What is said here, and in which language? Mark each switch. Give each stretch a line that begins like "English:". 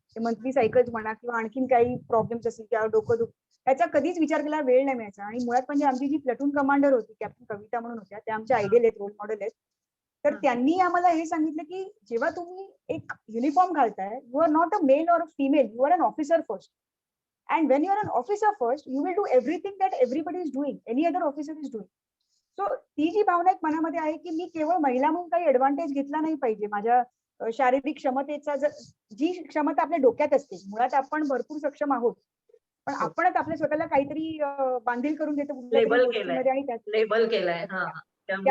Marathi: ते monthly cycles म्हणा किंवा आणखीन काही प्रॉब्लेम्स असतील किंवा डोकं त्याचा कधीच विचार केला वेळ नाही मिळायचा. आणि मुळात म्हणजे आमची जी प्लटून कमांडर होती, कॅप्टन कविता म्हणून होत्या, त्या आमच्या आयडियल आहेत, रोल मॉडेल आहेत. तर त्यांनी आम्हाला हे सांगितलं की जेव्हा तुम्ही एक युनिफॉर्म घालताय,
English: You are not a male or a female, you are an officer first. And when you are an officer first, you will do everything that everybody is doing, any other officer is doing.
Marathi: So ती जी भावना एक मनामध्ये आहे की मी केवळ महिला म्हणून काही advantage घेतला नाही पाहिजे. माझ्या शारीरिक क्षमतेचा जी क्षमता आपल्या डोक्यात असते, मुळात आपण भरपूर सक्षम आहोत, पण हो. आपणच आपल्या स्वतःला काहीतरी बांधील करून घेतो कुठल्या तरी लेबल केलंय. गोष्टीमध्ये, आणि लेबल केलाय. हा. त्यामुळे